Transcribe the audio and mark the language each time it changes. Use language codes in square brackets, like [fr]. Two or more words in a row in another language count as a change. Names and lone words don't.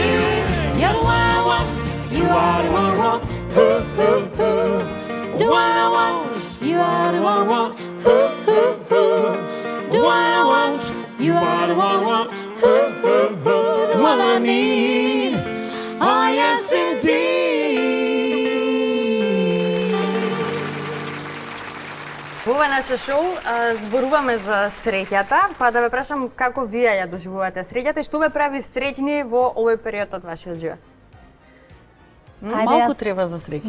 [en] You're the one I want. You are the one I want. Ooh, ooh, ooh. The one I want. You are the one I want. Ooh, ooh, ooh. The one I want. You are the one I want. Ooh, ooh, ooh. The one I need. Oh yes, indeed. [mk] Во ова наше шоу зборуваме за среќата, па да ве прашам како вие ја доживувате среќата и што ве прави среќни во овој период од вашиот живот? Малку треба за среќа.